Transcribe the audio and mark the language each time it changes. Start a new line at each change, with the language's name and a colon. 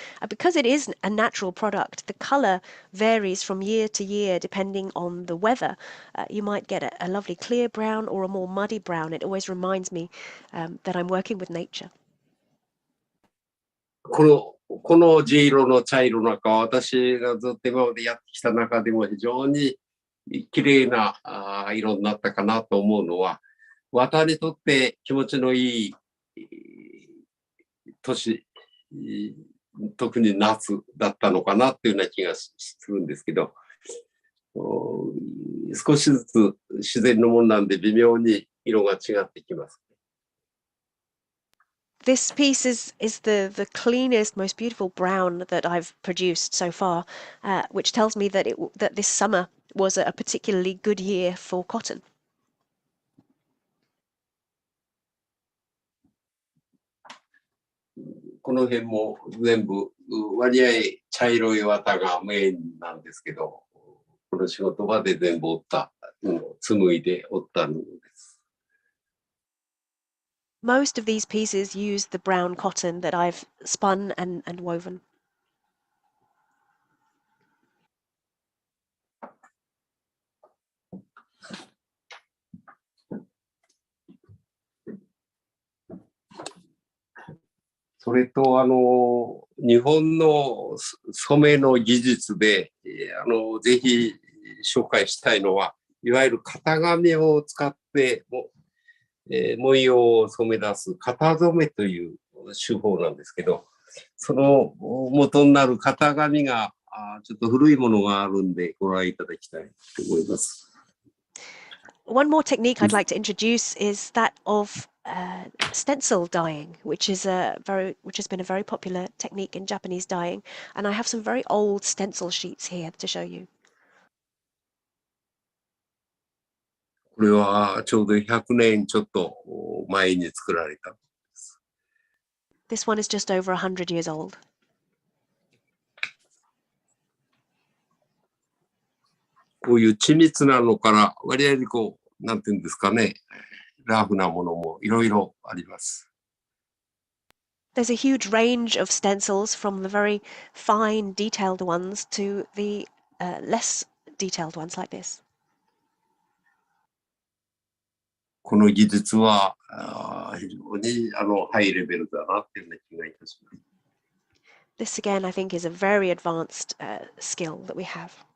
English: Because it is a natural product, the color varies from year to year depending on the weather. You might get a lovely clear brown or a more muddy brown. It always reminds me that I'm working with nature.
Japanese: この地色の茶色なんかは私がずっと今までやってきた中でも非常に綺麗な色になったかなと思うのは、綿にとって気持ちのいい年、特に夏だったのかなっていうような気がするんですけど、少しずつ自然のもんなんで微妙に色が違ってきます。
English: This piece is the cleanest, most beautiful brown that I've produced so far, which tells me that that this summer was a particularly good year for cotton.
Japanese: この辺も全部割合茶色い綿がメインなんですけど、この仕事場で全部折った、紡いで折った布です。
English: Most of these pieces use the brown cotton that I've spun and woven.
Japanese: それと、日本の染めの技術で、ぜひ紹介したいのは、いわゆる型紙を使って文様を染め出す型染めという手法なんですけど、その元になる型紙がちょっと古いものがあるんでご覧いただきたいと思います。
English: One more technique I'd like to introduce is that of stencil dyeing, which has been a very popular technique in Japanese dyeing, and I have some very old stencil sheets here to show you.
Japanese: これはちょうど100年ちょっと前に作られた。
English: This one is just over 100 years old.
Japanese: こういう緻密なのから割合になんていうんですかね、ラフなものもいろいろあります。
English: There's a huge range of stencils from the very fine, detailed ones to the less detailed ones like this.
Japanese: この技術は非常にハイレベルだなっていうような気がいたします。
English: This again, I think, is a very advanced skill that we have.